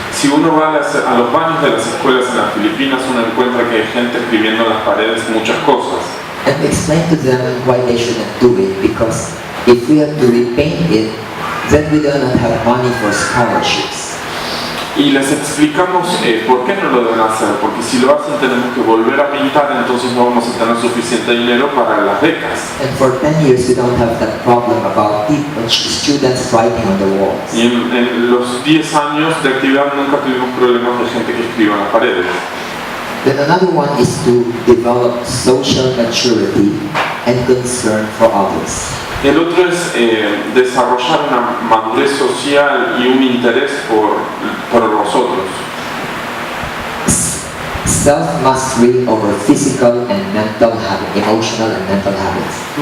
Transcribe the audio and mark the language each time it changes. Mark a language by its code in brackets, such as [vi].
[es] Si uno va a los baños de las escuelas en las Filipinas, uno encuentra que hay gente escribiendo en las paredes muchas cosas. [en] And explain to them why they shouldn't do it, because if we have to repaint it, then we do not have money for scholarships. [es] Y les explicamos por qué no lo deben hacer, porque si lo hacen tenemos que volver a pintar, entonces no vamos a tener suficiente dinero para las becas. [en] And for 10 years we don't have that problem about students writing on the walls. [es] Y en los 10 años de actividad nunca tuvimos problemas de gente que escriba en las paredes. [en] Then another one is to develop social maturity and concern for others. [es] El otro es desarrollar una madurez social y un interés por los otros. [en] Self-mastery over physical and mental habits, emotional and mental habits.